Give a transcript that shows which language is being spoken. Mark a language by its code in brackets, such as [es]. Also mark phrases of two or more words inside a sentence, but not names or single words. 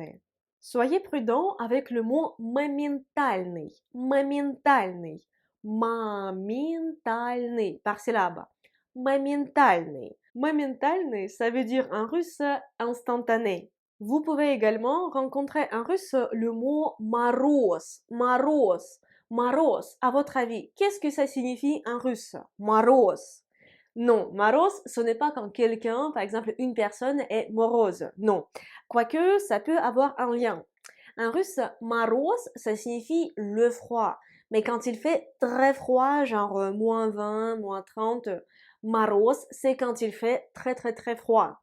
[fr] Soyez prudent avec le mot [ru] моментальный, моментальный, моментальный, [fr] par syllabe. [ru] Моментальный. Моментальный, [fr] ça veut dire en russe instantané. Vous pouvez également rencontrer en russe le mot [ru] мороз, мороз. [fr] Moroz, à votre avis, qu'est-ce que ça signifie en russe? Moroz. Non, moroz, ce n'est pas quand quelqu'un, par exemple une personne, est morose. Non. Quoique, ça peut avoir un lien. En russe, moroz, ça signifie le froid. Mais quand il fait très froid, genre -20, -30, Maros, c'est quand il fait très froid.